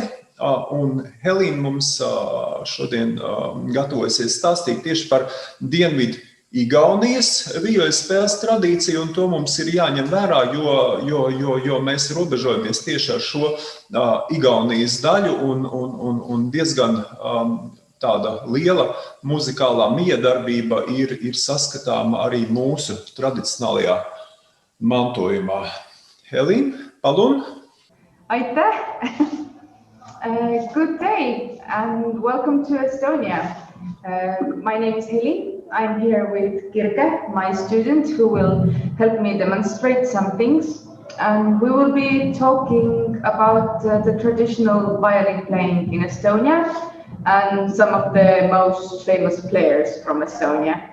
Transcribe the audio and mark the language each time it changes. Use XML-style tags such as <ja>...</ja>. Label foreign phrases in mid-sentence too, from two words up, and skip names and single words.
<lv>Un Helīna mums šodien gatavosies stāstīt tieši par Dienvidigaunijas vijoļspēles tradīciju, un to mums ir jāņem vērā, jo mēs robežojamies tieši ar šo Igaunijas daļu, un diezgan tāda liela muzikālā miedarbība ir saskatāma arī mūsu tradicionālajā mantojumā. Helīna, palun!</lv> <et>Aitäh!</et> <en>Good day and welcome to Estonia. My name is Helin. I'm here with Kirke, my student, who will help me demonstrate some things. And we will be talking about the traditional violin playing in Estonia and some of the most famous players from Estonia.</en>